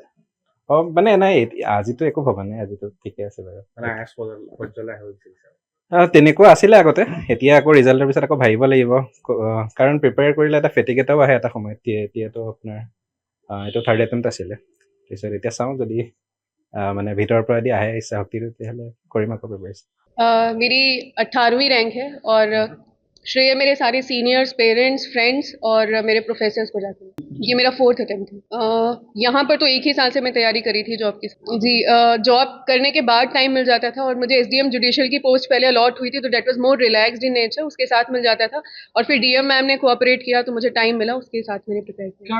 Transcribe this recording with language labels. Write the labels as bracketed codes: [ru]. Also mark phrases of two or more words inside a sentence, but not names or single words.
[as] অঁ মানে নাই আজিতো একো ভবা নাই আজিতো ঠিকে আছে বাৰু তেনেকুৱা আছিলে আগতে এতিয়া আকৌ ৰিজাল্টৰ পিছত আকৌ ভাবিব লাগিব কাৰণ প্ৰিপেয়াৰ কৰিলে এটা ফেটিক এটাও আহে এটা সময়ত এতিয়াতো আপোনাৰ এইটো [en] third attempt [as] আছিলে তাৰপিছত এতিয়া চাওঁ যদি মানে ভিতৰৰ পৰা যদি আহে ইচ্ছা শক্তিটো তেতিয়াহ'লে কৰিম আকৌ প্ৰিপেয়াৰেশ্যন [hi] मेरी 18वीं रैंक है और श्रेय मेरे सारे सीनियर्स पेरेंट्स फ्रेंड्स और मेरे प्रोफेसर्स को जाते हैं ये मेरा 4th अटेम्प्ट है यहाँ पर तो एक ही साल से मैं तैयारी करी थी जॉब की जी जॉब करने के बाद टाइम मिल जाता था और मुझे SDM जुडिशियल की पोस्ट पहले अलॉट हुई थी तो [en] that was more relaxed in nature [hi] उसके साथ मिल जाता था और फिर DM मैम ने कोऑपरेट किया तो मुझे टाइम मिला उसके साथ मैंने प्रिपेयर किया